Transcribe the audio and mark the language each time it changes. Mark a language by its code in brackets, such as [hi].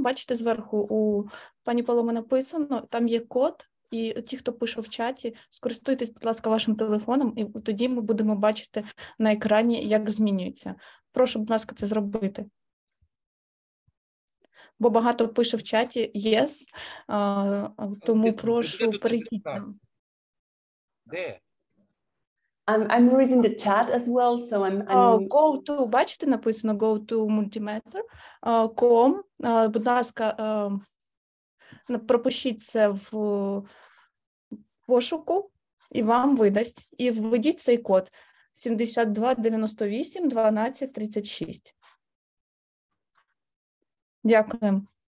[uk] Бачите, зверху у пані Паломи написано, там є код, і ті, хто пише в чаті, скористуйтесь, будь ласка, вашим телефоном, і тоді ми будемо бачити на екрані, як змінюється. Прошу, будь ласка, це зробити. Бо багато пише в чаті yes, тому прошу перейти там. Де? [en] I'm reading the chat as well, so I'm go to, [uk] бачите, написано [en] go to multimeter.com. [uk] Будь ласка, пропишіть це в пошуку і вам видасть. І введіть цей код 7298 12 36. Дякую.